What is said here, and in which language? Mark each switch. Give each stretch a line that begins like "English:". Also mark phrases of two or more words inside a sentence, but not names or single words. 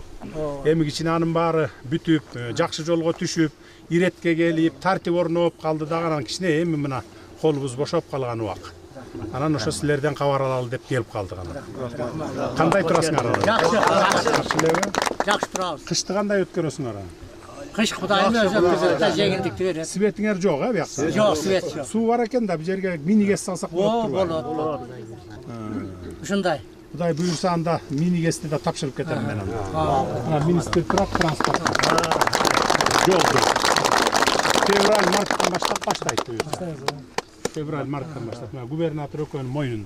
Kyrgyz: Эми кичине анын баары бүтүп, жакшы жолго түшүп, иретке келип, тартип орноп калды дагы, анан кичине эми мына колубуз бошоп калган убак. Анан ошо силерден кабар алалы деп келип калдык анан. Кандай турасыңар?
Kazakh: Жақсы тұрабыз.
Kyrgyz: Кышты кандай өткөрөсүңөр?
Kazakh: Қыш Құдайым өзі өткізіп, жеңілдікті береді.
Kyrgyz: Светиңер жок, биякта?
Kazakh: Жоқ, свет жоқ.
Kyrgyz: Суу бар экен да, бу жерге мини газ салсак болот турбайбы? Болот. Ушундай. Кудай буюрса анда мини газды да тапшырып кетем мен анда. Анан министр турат, транспорт. Жолду. Февраль, марттан баштап баштайт буюрса. Февраль, марттан баштап. Губернатор экөөнүн мойнунда.